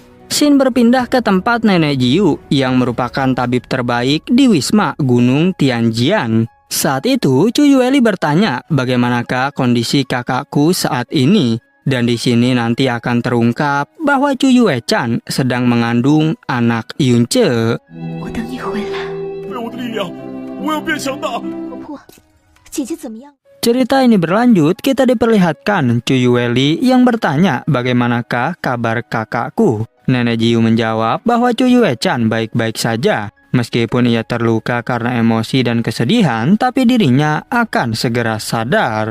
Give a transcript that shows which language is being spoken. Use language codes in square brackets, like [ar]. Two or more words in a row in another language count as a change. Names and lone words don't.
[id] Xin berpindah ke tempat Nenek Jiu yang merupakan tabib terbaik di Wisma Gunung Tianjian. Saat itu, Chu Yueli bertanya, bagaimanakah kondisi kakakku saat ini? Dan di sini nanti akan terungkap bahwa Chu Yue-chan sedang mengandung anak Yunce. [zh] 我等你回来。为了我的力量，我要变强大。婆婆，姐姐怎么样？ [id] Cerita ini berlanjut, kita diperlihatkan Chu Yueli yang bertanya bagaimanakah kabar kakakku. Nenek Jiu menjawab bahwa Chu Yue-chan baik-baik saja. Meskipun ia terluka karena emosi dan kesedihan, tapi dirinya akan segera sadar.